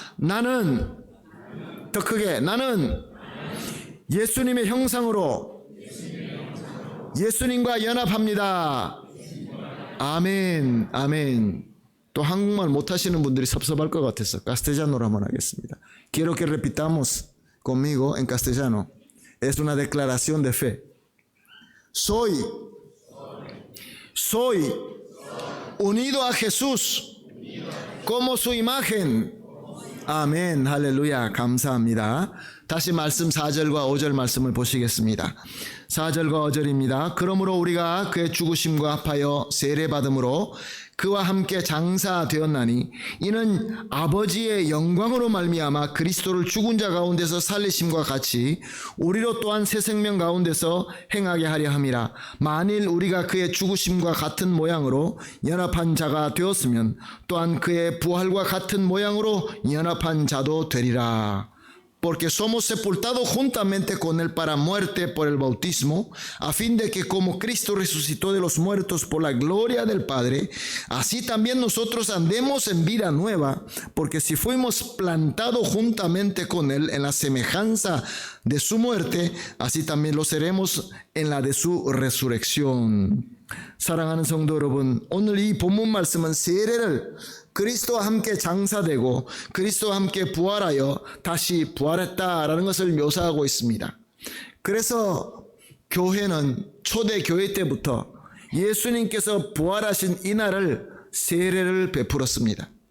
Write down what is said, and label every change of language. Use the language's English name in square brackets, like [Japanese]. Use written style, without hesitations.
[Korean] 나는 더 크게 나는 예수님의 형상으로 예수님과 연합합니다. 아멘. 아멘. 또 한국말 못하시는 분들이 섭섭할 것 같아서 castellano로 한번 하겠습니다. [Spanish] Quiero que repitamos conmigo en castellano. Es una declaración de fe. Soy unido a Jesús como su imagen. [Korean] 아멘. 할렐루야. 감사합니다. 다시 말씀 4절과 5절 말씀을 보시겠습니다. 4절과 5절입니다. 그러므로 우리가 그의 죽으심과 합하여 세례받음으로 그와 함께 장사되었나니 이는 아버지의 영광으로 말미암아 그리스도를 죽은 자 가운데서 살리심과 같이 우리로 또한 새 생명 가운데서 행하게 하려 함이라. 만일 우리가 그의 죽으심과 같은 모양으로 연합한 자가 되었으면 또한 그의 부활과 같은 모양으로 연합한 자도 되리라. [Spanish] Porque somos sepultados juntamente con él para muerte por el bautismo, a fin de que como Cristo resucitó de los muertos por la gloria del Padre, así también nosotros andemos en vida nueva, porque si fuimos plantados juntamente con él en la semejanza de su muerte, así también lo seremos en la de su resurrección. [Korean] 사랑하는 성도 여러분, 오늘 이 본문 말씀은 세례를 그리스도와 함께 장사되고 그리스도와 함께 부활하여 다시 부활했다라는 것을 묘사하고 있습니다. 그래서 교회는 초대 교회 때부터 예수님께서 부활하신 이날을 세례를 베풀었습니다.